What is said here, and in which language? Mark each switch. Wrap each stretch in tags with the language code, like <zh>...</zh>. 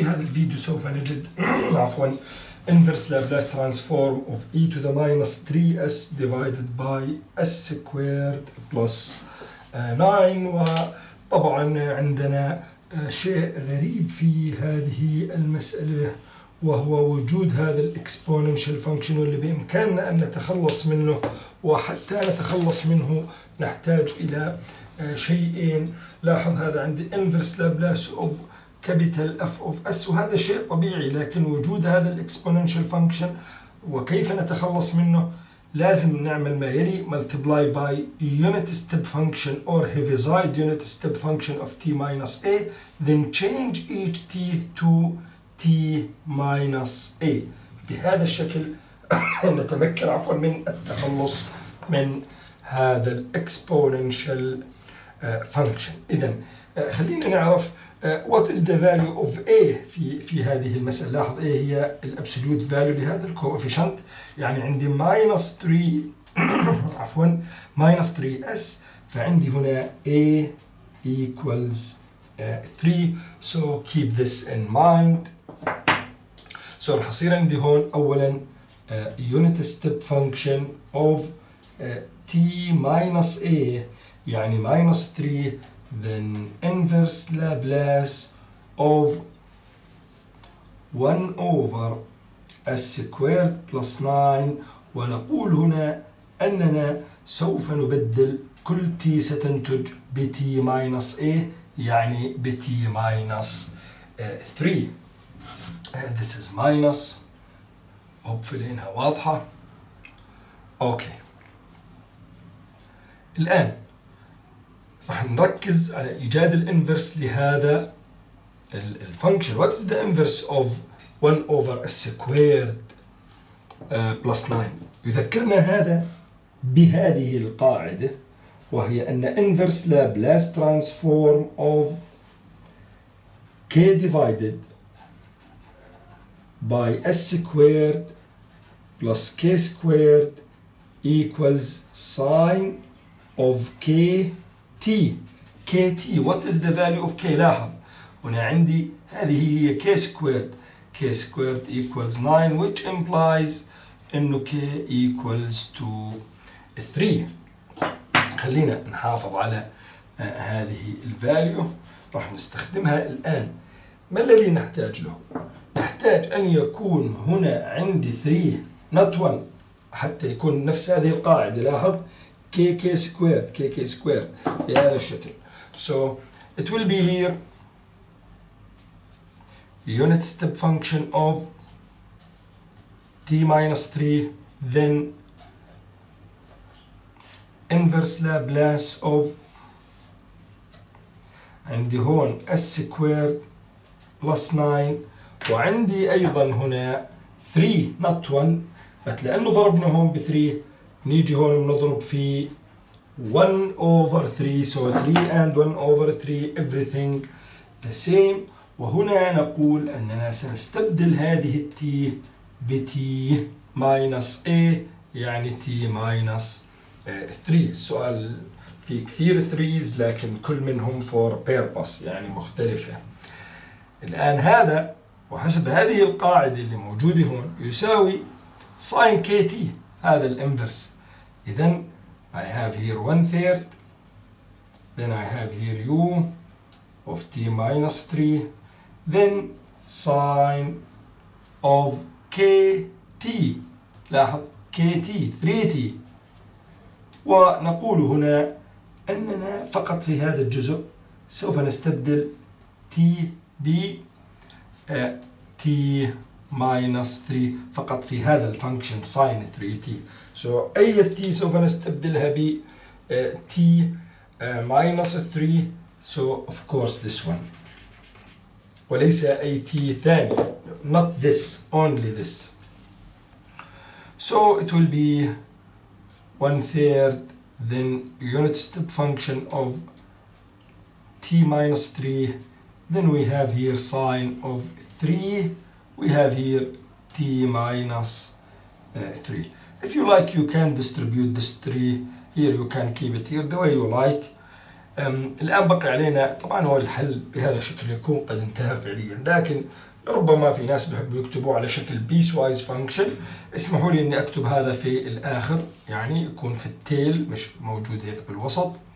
<ar>هذا الفيديو سوف نجد عفوا</ar> <en>inverse Laplace transform of e to the minus 3s divided by s squared plus 9.</en> <ar>وطبعا عندنا شيء غريب في هذه المسألة، وهو وجود هذا الاكسبوننشال فانكشن واللي بإمكاننا أن نتخلص منه. وحتى نتخلص منه نحتاج إلى شيئين. لاحظ هذا عندي</ar> <en>inverse Laplace of capital F of S،</en> <ar>وهذا شيء طبيعي، لكن وجود هذا الاكسبوننشال فانكشن وكيف نتخلص منه؟ لازم نعمل ما يلي:</ar> <en>multiply by unit step function or heaviside unit step function of t minus a,</en> <ar>then change each t to t minus a. بهذا الشكل نتمكن من التخلص من هذا الاكسبوننشال function. إذن خلينا نعرف</ar> <en>what is the value of a</en> <ar>في هذه المسألة. لاحظ a هي الابسوليوت فاليو لهذا الكوفيشنت، يعني عندي minus 3 عفوا minus 3s، فعندي هنا</ar> <en>a equals 3. so keep this in mind. so</en> <ar>راح يصير عندي هون أولا</ar> <en>unit step function of t minus a يعني minus 3، then inverse Laplace of 1 over s squared plus 9.</en> <ar>ونقول هنا أننا سوف نبدل كل t ستنتج ب t minus a، يعني ب t minus 3.</ar> <en>this is minus، hopefully</en> <ar>إنها واضحة. أوكي، الآن راح نركز على إيجاد الانفرس لهذا الفانكشن.</ar> <en>What is the inverse of 1 over s squared plus 9؟</en> <ar>يذكرنا هذا بهذه القاعدة، وهي أن</ar> <en>inverse Laplace transform of k divided by s squared plus k squared equals sine of kt. what is the value of k؟</en> <ar>لاحظ هنا عندي هذه هي</ar> <en>k squared. k squared equals 9 which implies</en> <ar>انه</ar> <en>k equals to 3.</en> <ar>خلينا نحافظ على هذه الفاليو، راح نستخدمها الآن. ما الذي نحتاج له؟ نحتاج أن يكون هنا عندي 3 not 1 حتى يكون نفس هذه القاعدة. لاحظ k squared بهذا الشكل.</ar> <en>so it will be here unit step function of t minus 3, then inverse Laplace of عندي هون s squared plus 9،</en> <ar>وعندي أيضا هنا</ar> <en>3 not 1،</en> <ar>بس لأنه ضربنا هون ب 3 نيجي هون بنضرب في</ar> <en>1 over 3. so 3 and 1 over 3 everything the same.</en> <ar>وهنا نقول أننا سنستبدل هذه التي بتي minus a يعني تي minus 3. السؤال في كثير 3's لكن كل منهم</ar> <en>for purpose</en> <ar>يعني مختلفة. الآن هذا وحسب هذه القاعدة اللي موجودة هون يساوي sin kt، هذا الانفرس.</ar> <en>إذن I have here 1/3، then I have here u of t minus 3، then sine of kt.</en> <ar>لاحظ kt 3t. ونقول هنا أننا فقط في هذا الجزء سوف نستبدل t ب t minus 3 فقط في هذا الفانكشن sin 3t. so أي t سوف نستبدلها ب t minus 3.</ar> <en>so of course this one،</en> <ar>وليس أي t ثاني،</ar> <en>not this, only this. so it will be 1/3 then unit step function of t minus 3, then we have here sine of 3, we have here t minus 3. if you like you can distribute this 3 here, you can keep it here the way you like.</en> <ar>الآن بقي علينا طبعا هو الحل بهذا الشكل يكون قد انتهى فعليا، لكن ربما في ناس بيحبوا يكتبوا على شكل piecewise function. اسمحوا لي اني اكتب هذا في الاخر، يعني يكون في التيل مش موجود هيك بالوسط.</ar>